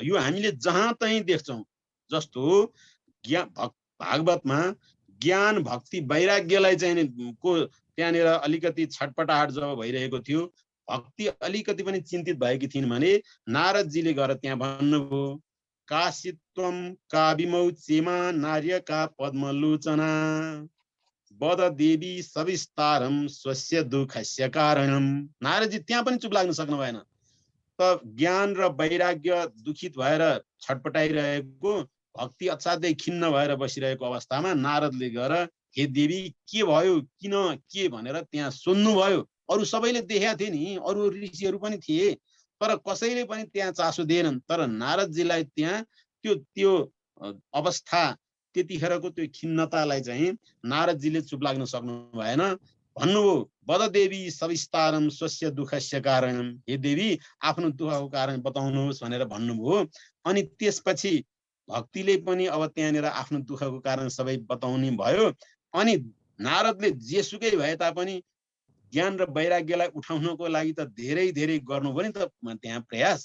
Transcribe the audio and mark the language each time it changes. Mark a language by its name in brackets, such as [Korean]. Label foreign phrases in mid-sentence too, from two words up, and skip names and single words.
[Nepali] यो हामीले जहाँ तहीँ देख्छौँ। जस्तो भागवतमा ज्ञान भक्ति वैराग्यलाई चाहिँ को त्यहाँनिर अलिकति छटपटाहट जब भइरहेको थियो भक्ति अलिकति पनि चिन्तित भएकी थिइन् भने नारदजीले गएर त्यहाँ भन्नुभयो [Sanskrit] काशित्वम काविमौचेमा नार्यका पद्मलोचना बद देवी सविस्तारम स्वस्य दुःखस्य कारणम। [Nepali] नारदजी त्यहाँ पनि चुप लाग्न सक्नु भएन। त ज्ञान र वैराग्य दुखित भएर छटपटाइरहेको भक्ति असाध्यै खिन्न भएर बसिरहेको अवस्थामा नारदले गएर हे देवी के भयो किन के भनेर त्यहाँ सोध्नु भयो। अरू सबैले देखेका थिए नि, अरू ऋषिहरू पनि थिए, तर कसैले पनि त्यहाँ चासो दिएनन्। तर नारदजीलाई त्यहाँ त्यो त्यो अवस्था, त्यतिखेरको त्यो खिन्नतालाई चाहिँ नारदजीले चुप लाग्न सक्नु भएन। भन्नुभयो [Sanskrit] वद देवी सविस्तारम स्वस्य दुःखस्य कारणम, [Nepali] हे देवी आफ्नो दुःखको कारण बताउनुहोस् भनेर भन्नुभयो। अनि त्यसपछि भक्तिले पनि अब त्यहाँनिर आफ्नो दुःखको कारण सबै बताउने भयो। अनि नारदले जेसुकै भए तापनि ज्ञान र वैराग्यलाई उठाउनको लागि त धेरै धेरै गर्नुभयो नि त त्यहाँ प्रयास।